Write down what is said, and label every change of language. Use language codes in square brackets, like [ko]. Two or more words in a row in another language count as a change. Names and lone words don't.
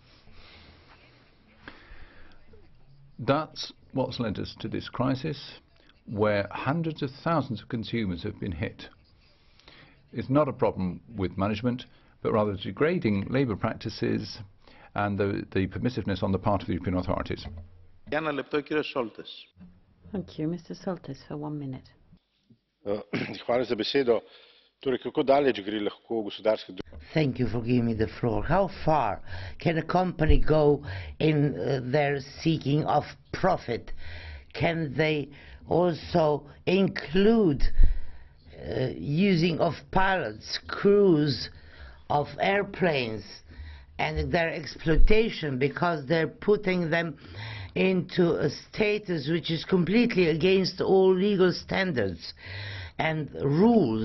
[en] That's what's led us to this crisis, where hundreds of thousands of consumers have been hit. It's not a problem with management, but rather degrading labour practices and the permissiveness on the part of the European authorities. Thank you. Mr. Soltis for 1 minute. [sl] Hvala za besedo. Torej, kako daleč gre lahko gospodarska [en] Thank you for giving me the floor. How far can a company go in their seeking of profit? Can they also include using of pilots, crews of airplanes and their exploitation because they're putting them into a status which is completely against all legal standards and rules?